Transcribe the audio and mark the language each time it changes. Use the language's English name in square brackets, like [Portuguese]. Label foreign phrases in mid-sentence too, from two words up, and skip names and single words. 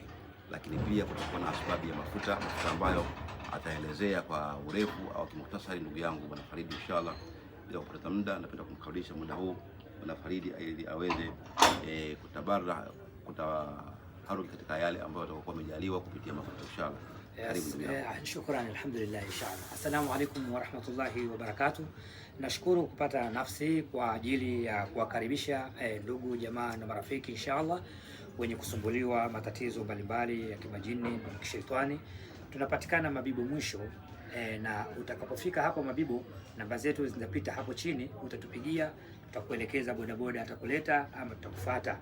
[Swahili] Lakini pia kutakuwa na sababu ya mafuta ambayo ataelezea kwa urefu au kimuhtasari ndugu yangu Bwana Faridi inshallah. Bila kupoteza muda, napenda kumkaribisha muda huu Bwana Faridi ili aweze kutaharuki katika yale ambayo atakuwa amejaliwa kupitia mafuta inshallah. [Arabic] شكرا، الحمد لله إن شاء الله. السلام عليكم ورحمة الله وبركاته. [Swahili] Nashukuru kupata nafsi kwa ajili ya kuwakaribisha ndugu jamaa na marafiki inshallah wenye kusumbuliwa matatizo mbalimbali ya kimajini na kishetani. Tunapatikana Mabibo mwisho, na utakapofika hapo Mabibo, namba zetu zinapita hapo chini, utatupigia, tutakuelekeza bodaboda atakuleta ama tutakufuata.